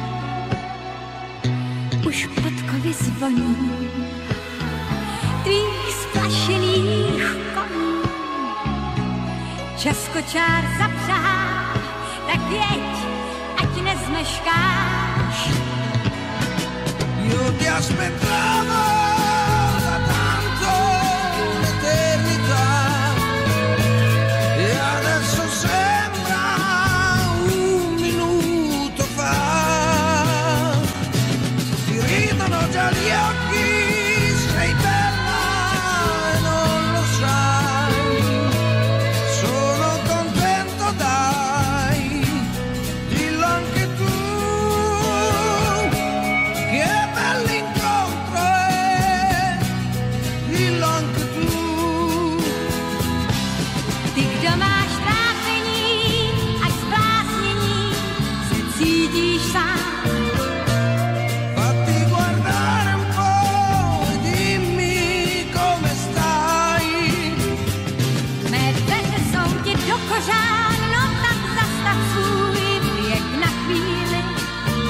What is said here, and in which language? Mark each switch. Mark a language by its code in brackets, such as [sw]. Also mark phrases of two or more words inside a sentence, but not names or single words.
[cs] Už podkovy zvoní tvých splašených koní. Čas kočár zapřáhl, tak jeď, ať nezmeškáš. [it] Io ti aspettavo da tanto l'eternità e adesso sembra un minuto fa. Ti ridono già gli occhi, sei bella e non lo sai. Sono contento, dai, dillo anche tu, che bell'incontro è, dillo anche tu. [cs] Ty, kdo máš trápení a zbláznění, se cítíš sám. [it] Fatti guardare un po' e dimmi come stai. [cs] Mé dveře jsou ti do kořán, no tak zastav svůj běh na chvíli.